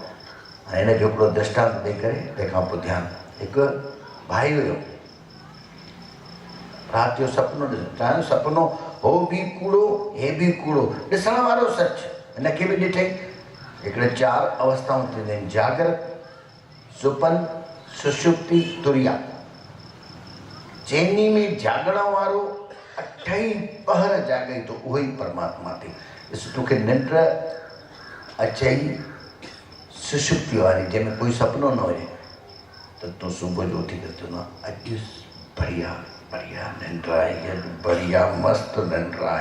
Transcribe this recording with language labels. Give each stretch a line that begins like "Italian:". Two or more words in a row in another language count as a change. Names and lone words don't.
Sindhi: हाणे हिन जो हिकिड़ो दृष्टांत ॾेई करे तंहिंखां पोइ ध्यानु। हिकु भाई हुयो, राति जो सपनो ॾिसो, सपनो हो बि कूड़ो, हे बि कूड़ो, ॾिसण वारो सच। हिनखे बि ॾिठई। हिकिड़े 4 अवस्थाऊं थींदियूं आहिनि, जागृत, सुपन, सुषुप्ति, तुरिया। चैनी में जागण वारो 8 ई पहर जाॻई थो, उहो ई परमात्मा थी। ॾिस, तोखे निंड अचई सुषुप्ति वारी, जंहिंमें कोई सपनो न हुजे, त तूं सुबुह जो उथी करे चवंदो अॼु बढ़िया बढ़िया निंड आई, अॼु बढ़िया मस्तु निंड आई।